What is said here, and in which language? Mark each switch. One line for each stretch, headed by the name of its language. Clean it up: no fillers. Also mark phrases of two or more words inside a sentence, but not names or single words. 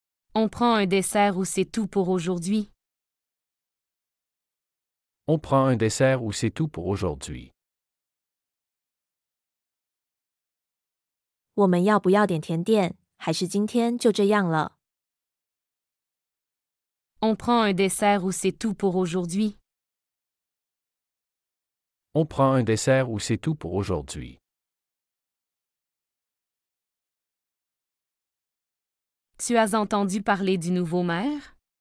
French: On prend un dessert ou c'est tout pour aujourd'hui? On prend un dessert ou c'est tout pour aujourd'hui?
Chinese: 我们要不要点甜点，还是今天就这样了？
French: On prend un dessert ou c'est tout pour aujourd'hui? On prend un dessert ou c'est tout pour aujourd'hui? Tu as entendu parler du nouveau maire?